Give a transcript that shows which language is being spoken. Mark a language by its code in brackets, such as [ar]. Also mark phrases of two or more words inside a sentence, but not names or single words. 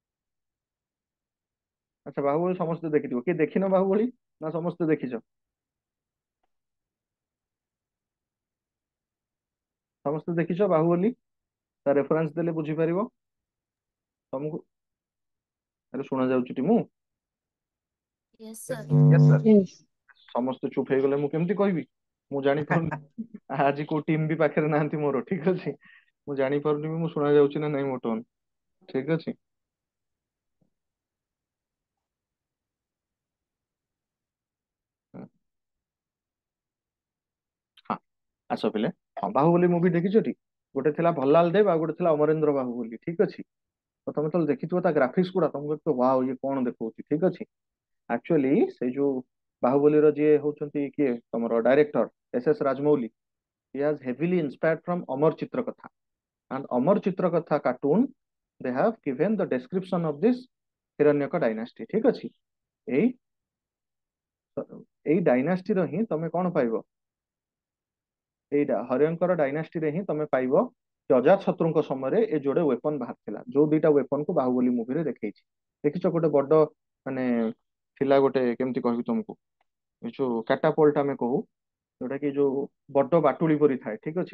[or] ଆଚ୍ଛା, ବାହୁବଳି ସମସ୍ତେ ଦେଖିଥିବ, କିଏ ଦେଖିନ ବାହୁବଳି ନା ସମସ୍ତେ ଦେଖିଛ? ସମସ୍ତେ ଦେଖିଛ ବାହୁବଲି? ତା ରେଫରେନ୍ସ ଦେଲେ ବୁଝିପାରିବ ତମକୁ। ଆରେ ଶୁଣା ଯାଉଛି ଟି ମୁଁ? [en] Yes, sir. Yes, sir. Yes. [or] ସମସ୍ତେ ଚୁପ ହେଇଗଲେ ମୁଁ କେମିତି କହିବି? ମୁଁ ଜାଣିପାରୁନି ଆଜି କୋଉ ଟିମ୍ ବି ପାଖରେ ନାହାନ୍ତି ମୋର, ଠିକ ଅଛି। ମୁଁ ଜାଣିପାରୁନି ବି ମୁଁ ଶୁଣା ଯାଉଛି ନା ନାଇଁ ମୋ ଟୋନ, ଠିକ ଅଛି। ହଁ ହଁ, ଆସ ପିଲେ। ହଁ, ବାହୁବଲି ମୁଭି ଦେଖିଛଟି? ଗୋଟେ ଥିଲା ଭଲ୍ଲାଲ ଦେବ ଆଉ ଗୋଟେ ଥିଲା ଅମରେନ୍ଦ୍ର ବାହୁବଲି, ଠିକ ଅଛି। ତ ତମେ ତ ଦେଖିଥିବ ତା ଗ୍ରାଫିକ୍ସ ଗୁଡା, ତମକୁ ତ ୱାଓ ଇଏ କଣ ଦେଖଉଛି, ଠିକ ଅଛି। ଆକ୍ଚୁଆଲି ସେଇ ଯୋଉ ବାହୁବଲିର ଯିଏ ହଉଛନ୍ତି କିଏ ତମର ଡାଇରେକ୍ଟର SS ରାଜମୌଲି, [en] he has heavily inspired from Amar Chitrakatha, and Amar Chitrakatha cartoon they have given the description of this Hiranyaka dynasty, [or] ଠିକ ଅଛି। ଏଇ ଏଇ ଡାଇନାଷ୍ଟିର ହିଁ ତମେ କଣ ପାଇବ, ଏଇଟା ହର୍ୟଙ୍କର ଡାଇନାଷ୍ଟିରେ ହିଁ ତମେ ପାଇବ ଯେ ଅଜାତଶତ୍ରୁଙ୍କ ସମୟରେ ଏ ଯୋଡେ ୱେପନ ବାହାରିଥିଲା, ଯୋଉ ଦିଟା ୱେପନ କୁ ବାହୁବଲି ମୁଭିରେ ଦେଖେଇଛି। ଦେଖିଛ ଗୋଟେ ବଡ ମାନେ ଥିଲା ଗୋଟେ, କେମିତି କହିବି ତମକୁ, ଏ ଯୋଉ କାଟାପୋଲ୍ଟ ଆମେ କହୁ, ଯୋଉଟା କି ଯୋଉ ବଡ ବାଟୁଳି ପରି ଥାଏ, ଠିକ ଅଛି।